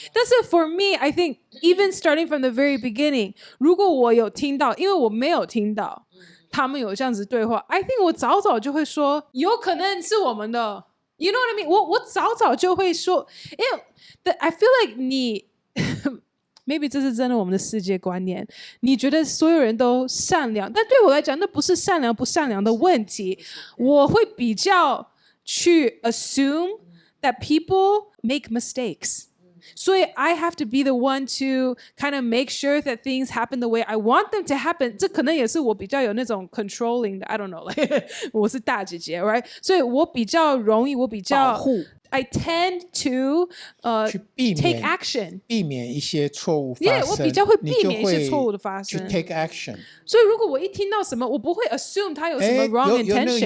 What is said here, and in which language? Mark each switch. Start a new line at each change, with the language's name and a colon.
Chinese: 但是
English: for me, I think even starting from the very beginning，
Chinese: 如果我有听到，因为我没有听到他们有这样子对话 ，
English: I think
Chinese: 我早就会说，有可能是我们的。
English: You know what I mean？
Chinese: 我早就会说，因为
English: I feel like
Chinese: 你
English: maybe
Chinese: 这是真的我们的世界观念。你觉得所有人都善良，但对我来讲，那不是善良不善良的问题。我会比较去
English: assume that people make mistakes. So I have to be the one to kind of make sure that things happen the way I want them to happen.
Chinese: 这可能也是我比较有那种 controlling 的
English: I don't know, like
Chinese: 我是大姐姐
English: right?
Chinese: 所以我比较容易，我比较保护。
English: I tend to
Chinese: 去避免
English: take action，
Chinese: 避免一些错误发生。我比较会避免一些错误的发生。去
English: take action。
Chinese: 所以如果我一听到什么，我不会 assume 他有什么
English: wrong intention。